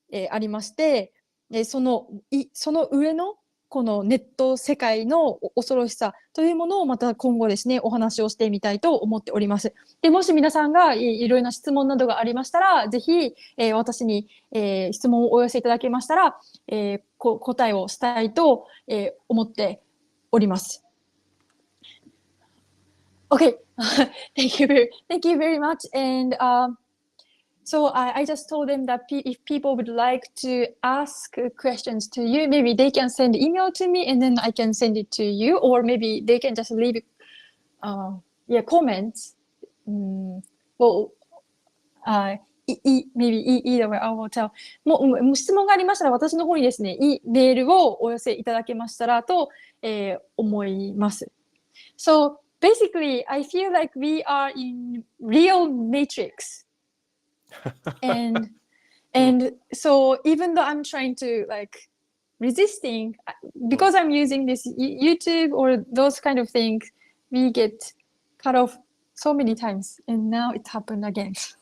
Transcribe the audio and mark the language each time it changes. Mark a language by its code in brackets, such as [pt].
[ja] ありまして、その上のこのネット世界の恐ろしさというものをまた今後ですね、お話をしてみたいと思っております。で、もし皆さんがいろいろな質問などがありましたら、ぜひ、私に、質問をお寄せいただけましたら、答えをしたいと、思っております。 [en] Okay, thank you very much. And so I just told them that if people would like to ask questions to you, maybe they can send email to me and then I can send it to you, or maybe they can just leave comments. Well, maybe either way, I will tell. [ja] もう質問がありましたら私の方にですね、メールをお寄せいただけましたらと、思います。 [en] So basically, I feel like we are in real matrix. and so even though I'm trying to like resisting, because I'm using this YouTube or those kind of things, we get cut off so many times, and now it happened again.